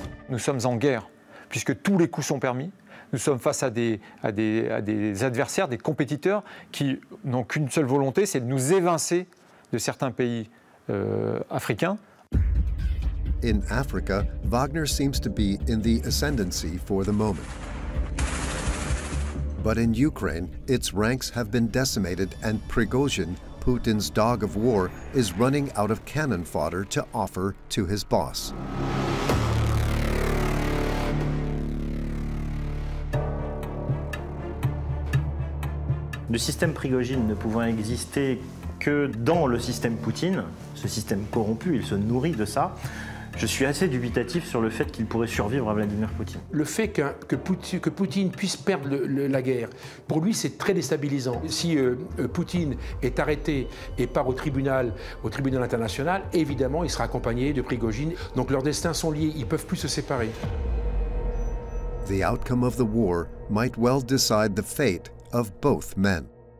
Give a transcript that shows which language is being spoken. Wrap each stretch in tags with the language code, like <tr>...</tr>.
<fr>Nous sommes en guerre, puisque tous les coups sont permis. Nous sommes face à des adversaires, des compétiteurs qui n'ont qu'une seule volonté, c'est de nous évincer de certains pays africains.</fr> <en>In Africa, Wagner seems to be in the ascendancy for the moment. But in Ukraine, its ranks have been decimated and Prigozhin, Putin's dog of war, is running out of cannon fodder to offer to his boss.</en> <fr>Le système Prigozhin ne pouvant exister que dans le système Poutine, ce système corrompu, il se nourrit de ça. Je suis assez dubitatif sur le fait qu'il pourrait survivre à Vladimir Poutine. Le fait que Poutine puisse perdre la guerre, pour lui, c'est très déstabilisant. Si Poutine est arrêté et part au tribunal international, évidemment, il sera accompagné de Prigozhin. Donc leurs destins sont liés, ils ne peuvent plus se séparer.</fr> <en>The outcome of the war might well decide the fate of both men.</en>